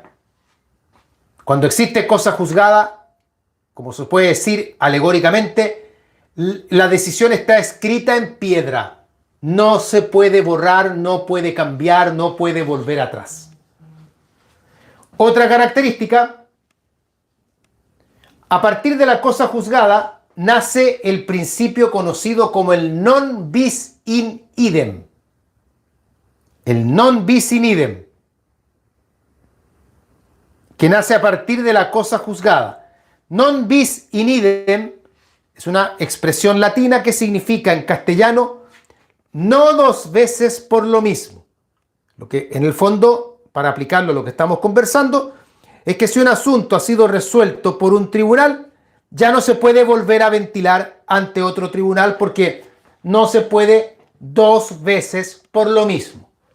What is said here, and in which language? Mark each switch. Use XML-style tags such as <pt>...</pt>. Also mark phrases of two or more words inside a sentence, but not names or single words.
<es>Cuando existe cosa juzgada, como se puede decir alegóricamente, la decisión está escrita en piedra. No se puede borrar, no puede cambiar, no puede volver atrás. Otra característica, a partir de la cosa juzgada, nace el principio conocido como el</es> <la>non bis in idem. El non bis in idem,</la> <es>que nace a partir de la cosa juzgada.</es> <la>Non bis in idem</la> <es>es una expresión latina que significa en castellano no dos veces por lo mismo. Lo que en el fondo, para aplicarlo a lo que estamos conversando, es que si un asunto ha sido resuelto por un tribunal, ya no se puede volver a ventilar ante otro tribunal porque no se puede dos veces por lo mismo.</es>